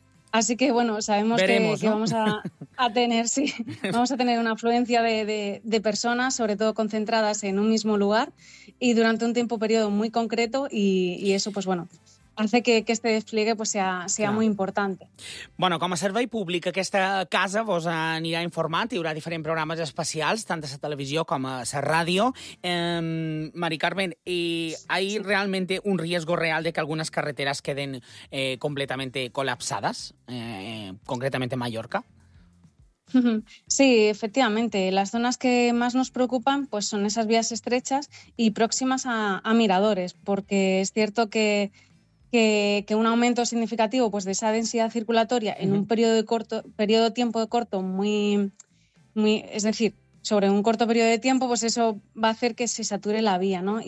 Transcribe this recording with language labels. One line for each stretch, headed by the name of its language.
Spanish: Así que bueno, sabemos que ¿no?, vamos a tener, sí, vamos a tener una afluencia de personas, sobre todo concentradas en un mismo lugar y durante un tiempo periodo muy concreto y eso pues bueno, hace que este despliegue pues sea claro, muy importante.
Catalan: Bueno, com a servei públic, aquesta casa vos anirà informant, hi haurà diferents programes especials, tant a la televisió com a la ràdio.
Spanish: Mari Carmen, ¿y hay realmente un riesgo real de que algunas carreteras queden completamente colapsadas, concretamente Mallorca? Sí, efectivamente. Las zonas que más nos preocupan pues son esas vías estrechas y próximas a miradores, porque es cierto que un aumento significativo pues, de esa densidad circulatoria en un periodo de tiempo corto, es decir, sobre un corto periodo de tiempo, pues eso va a hacer que se sature la vía, ¿no?